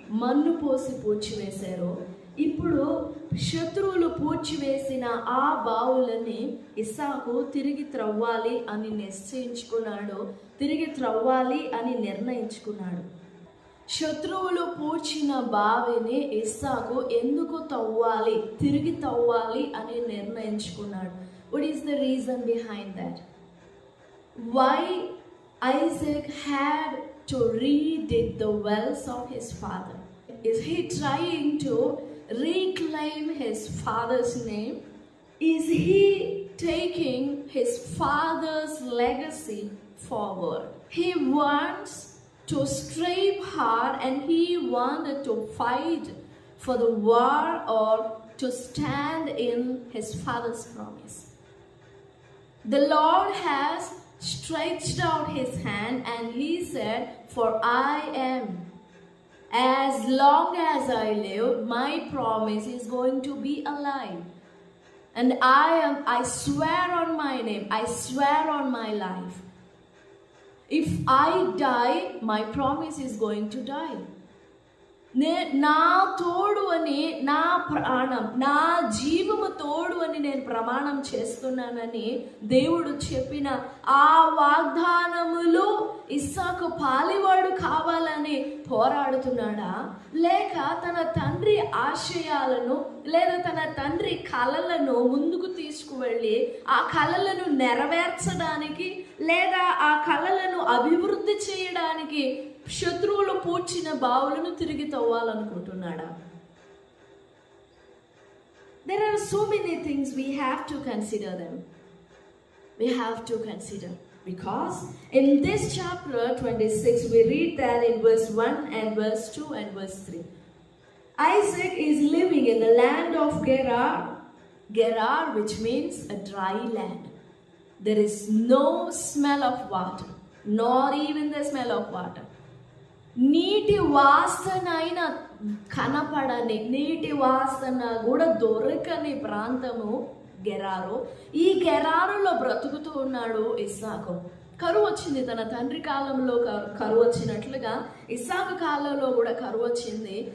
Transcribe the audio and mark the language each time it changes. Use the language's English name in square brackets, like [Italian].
[Telugu] మన్ను పోసి పూడ్చివేశారు. ఇప్పుడు శత్రువులు పూడ్చివేసిన ఆ బావులని ఇస్సాకు తిరిగి త్రవ్వాలి అని నిశ్చయించుకున్నాడు, తిరిగి త్రవ్వాలి అని నిర్ణయించుకున్నాడు. శత్రువులు పూడ్చిన బావిని ఇస్సాకు ఎందుకు తవ్వాలి, తిరిగి తవ్వాలి అని నిర్ణయించుకున్నాడు. [English] What is the reason behind that? Why Isaac had to redig the wells of his father? Is he trying to reclaim his father's name? Is he taking his father's legacy forward? He wants to strive hard and he wanted to fight for the war or to stand in his father's promise. The Lord has stretched out his hand and he said, "For I am, as long as I live, my promise is going to be alive. And I swear on my name, I swear on my life. If I die, my promise is going to die." [Telugu] నా తోడు అని, నా ప్రాణం, నా జీవము తోడు అని నేను ప్రమాణం చేస్తున్నానని దేవుడు చెప్పిన ఆ వాగ్దానములు ఇస్సాకు పాలివాడు కావాలని పోరాడుతున్నాడా, లేక తన తండ్రి ఆశయాలను లేదా తన తండ్రి కలలను ముందుకు తీసుకువెళ్ళి ఆ కలలను నెరవేర్చడానికి లేదా ఆ కలలను అభివృద్ధి చేయడానికి శత్రువులు పూడ్చిన బావులను తిరిగి తవ్వాలనుకుంటున్నాడా? [English] There are so many things we have to consider them. We have to consider, because in this chapter 26 we read that in verse 1 and verse 2 and verse 3, Isaac is living in the land of Gerar, which means a dry land. There is no smell of water, nor even the smell of water. [Telugu] నీటి వాసన అయినా కనపడని, నీటి వాసన కూడా దొరకని ప్రాంతము గెరారు. ఈ గెరారులో బ్రతుకుతూ ఉన్నాడు ఇస్సాకు. కరువు వచ్చింది. తన తండ్రి కాలంలో కరువు వచ్చినట్లుగా ఇస్సాకు కాలంలో కూడా కరువు వచ్చింది.